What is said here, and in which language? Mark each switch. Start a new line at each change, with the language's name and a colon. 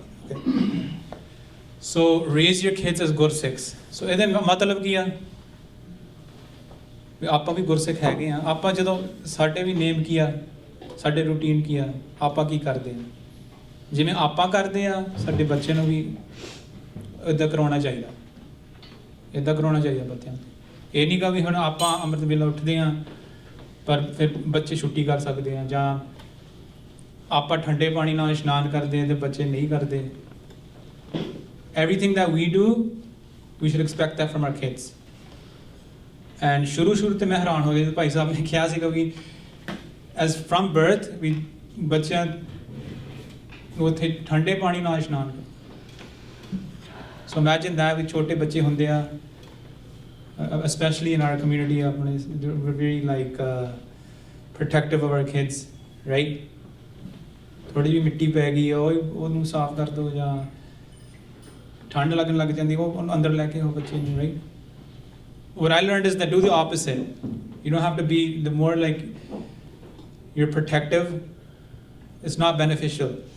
English: Okay. So raise your kids as Gursikhs.
Punjabi: So ਇਹਦਾ ਮਤਲਬ ਕੀ ਆ ਵੀ ਆਪਾਂ ਵੀ ਗੁਰਸਿੱਖ ਹੈਗੇ ਆ ਆਪਾਂ ਜਦੋਂ ਸਾਡੇ ਵੀ ਨੇਮ ਕੀ ਆ ਸਾਡੇ ਰੂਟੀਨ ਕੀ ਆ ਆਪਾਂ ਕੀ ਕਰਦੇ ਆ ਜਿਵੇਂ ਆਪਾਂ ਕਰਦੇ ਆ ਸਾਡੇ ਬੱਚੇ ਨੂੰ ਵੀ ਇੱਦਾਂ ਕਰਾਉਣਾ ਚਾਹੀਦਾ ਬੱਚਿਆਂ ਨੂੰ ਇਹ ਨਹੀਂ ਗਾ ਵੀ ਹੁਣ ਆਪਾਂ ਅੰਮ੍ਰਿਤ ਵੇਲੇ ਉੱਠਦੇ ਆ ਪਰ ਫਿਰ ਬੱਚੇ ਛੁੱਟੀ ਕਰ ਸਕਦੇ ਆ ਜਾਂ ਆਪਾਂ ਠੰਡੇ ਪਾਣੀ ਨਾਲ ਇਸ਼ਨਾਨ ਕਰਦੇ ਆ ਤੇ ਬੱਚੇ ਨਹੀਂ ਕਰਦੇ.
English: Everything that we do we should expect that from our kids. And
Punjabi: ਸ਼ੁਰੂ ਤੇ ਮੈਂ ਹੈਰਾਨ ਹੋ ਗਿਆ ਭਾਈ ਸਾਹਿਬ ਨੇ ਕਿਹਾ ਸੀਗਾ ਵੀ
English: as from birth
Punjabi: ਵੀ ਬੱਚਿਆਂ ਨੂੰ ਉੱਥੇ ਠੰਡੇ ਪਾਣੀ ਨਾਲ ਇਸ਼ਨਾਨ ਕਰੋ.
English: So imagine that
Punjabi: ਵੀ ਛੋਟੇ ਬੱਚੇ ਹੁੰਦੇ ਆ
English: especially in our community
Punjabi: ਆਪਣੇ
English: we're very like protective of our kids, right?
Punjabi: ਥੋੜੀ ਜਿਹੀ ਮਿੱਟੀ ਪੈ ਗਈ ਉਹਨੂੰ ਸਾਫ਼ ਕਰ ਦਿਓ ਜਾਂ ਠੰਡ ਲੱਗਣ ਲੱਗ ਜਾਂਦੀ ਉਹ ਅੰਦਰ ਲੈ ਕੇ ਉਹ ਬੱਚੇ ਨੂੰ,
English: right? What I learned is that do the opposite. You don't have to be the more like you're protective. It's not beneficial.